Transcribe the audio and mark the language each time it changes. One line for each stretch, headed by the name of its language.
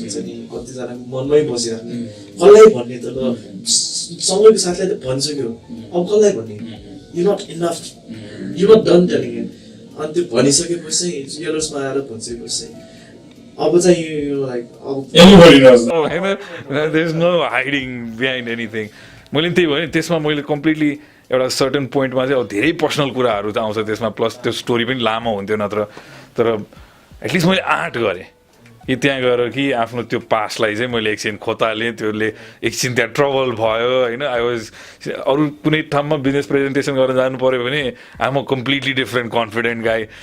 Nepali: हुन्छ नि कतिजना मनमै बसिराख्ने कसलाई भन्ने त ल सँगैको साथीलाई त भनिसक्यो, अब कसलाई भन्ने,
English: You not enough, you not done telling it.
Nepali: अनि त्यो भनिसकेपछि चाहिँ यलर्समा आएर भनिसकेपछि चाहिँ अब चाहिँ यो लाइक अब
English: Everybody knows हैन, there is no hiding behind anything.
Nepali: मैले त्यही भने त्यसमा मैले कम्प्लिटली एउटा सर्टन पोइन्टमा चाहिँ अब धेरै पर्सनल कुराहरू त आउँछ त्यसमा, प्लस त्यो स्टोरी पनि लामो हुन्थ्यो नत्र. तर एटलिस्ट मैले आँट गरेँ कि त्यहाँ गएर कि आफ्नो त्यो पासलाई चाहिँ मैले एकछिन खोतालेँ. त्यसले एकछिन त्यहाँ ट्रबल भयो होइन.
English: I was
Nepali: अरू कुनै ठाउँमा बिजनेस प्रेजेन्टेसन गर्न जानु पऱ्यो भने
English: I am a completely different confident guy.